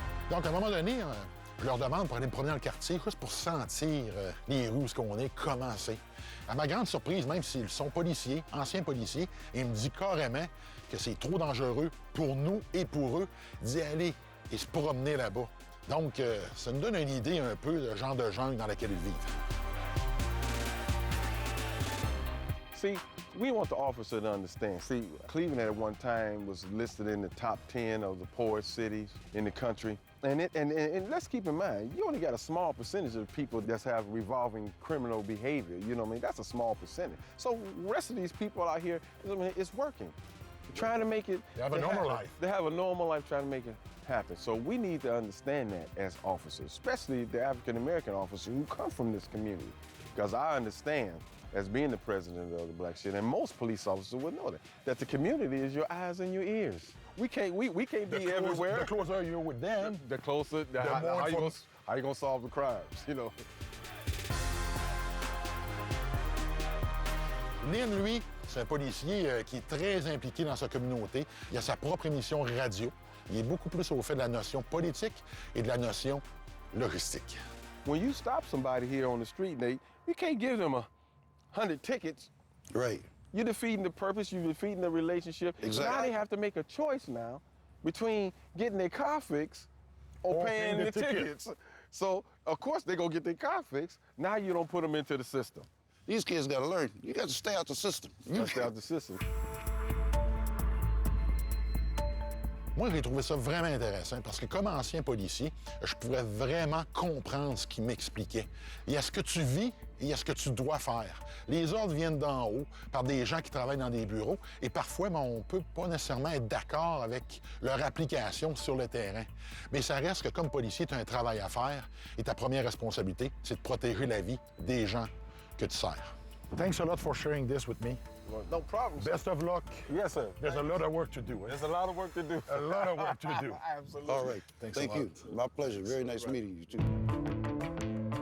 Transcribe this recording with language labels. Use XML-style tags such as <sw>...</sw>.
<fr>Donc, à un moment donné, je leur demande pour aller me promener dans le quartier, juste pour sentir les rues, où qu'on est, comment c'est. À ma grande surprise, même s'ils sont policiers, anciens policiers, ils me disent carrément que c'est trop dangereux pour nous et pour eux d'y aller et se promener là-bas. Donc, ça nous donne une idée un peu du genre de jungle dans laquelle ils vivent.</fr> <en>See, we want the officer to understand. See, Cleveland at one time was listed in the top 10 of the poorest cities in the country. And let's keep in mind, you only got a small percentage of people that have revolving criminal behavior. You know what I mean? That's a small percentage. So the rest of these people out here, I mean, it's working. They're trying to make it. They have a normal life. They have a normal life trying to make it happen. So we need to understand that as officers, especially the African-American officers who come from this community. Because I understand, as being the president of the Black City, and most police officers would know that the community is your eyes and your ears. We can't be everywhere. The closer you're with them, the closer, how you gonna solve the crimes, you know?</en> <fr>Lynn, lui, c'est un policier qui est très impliqué dans sa communauté. Il a sa propre émission radio. Il est beaucoup plus au fait de la notion politique et de la notion logistique.</fr> <en>When you stop somebody here on the street, Nate, you can't give them 100 tickets. Right. You're defeating the purpose, you're defeating the relationship. Exactly. Now they have to make a choice now between getting their car fixed or paying the tickets. So, of course, they're gonna get their car fixed. Now you don't put them into the system. These kids got to learn. You got to stay out the system. You stay out the system.</en> <fr>Moi, j'ai trouvé ça vraiment intéressant parce que comme ancien policier, je pouvais vraiment comprendre ce qu'il m'expliquait. Il y a ce que tu vis et il y a ce que tu dois faire. Les ordres viennent d'en haut par des gens qui travaillent dans des bureaux et parfois, on ne peut pas nécessairement être d'accord avec leur application sur le terrain. Mais ça reste que comme policier, tu as un travail à faire et ta première responsabilité, c'est de protéger la vie des gens que tu sers.</fr> <en>Thanks a lot for sharing this with me. No problem. Best of luck. Yes, sir. There's a lot of work to do. There's a lot of work to do. A lot of work to do. Absolutely. All right. Thanks Thank a lot. you. My pleasure. Very nice meeting you, too.</en>